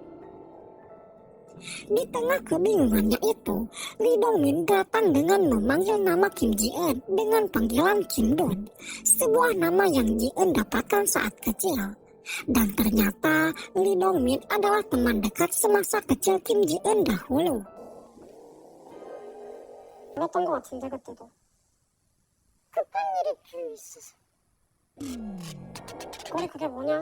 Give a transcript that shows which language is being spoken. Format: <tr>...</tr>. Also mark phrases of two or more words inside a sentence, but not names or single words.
<id>Di tengah kebingungannya itu, Lee Dong-min datang dengan memanggil nama Kim Ji-eun dengan panggilan Kim Dun, sebuah nama yang Ji-eun dapatkan saat kecil. Dan ternyata Lee Dong-min adalah teman dekat semasa kecil Kim Ji-eun dahulu.</id> <ko>그랬던 것 같은데 그때도. 급한 일이 좀 있어서. 우리 그게 뭐냐?</ko>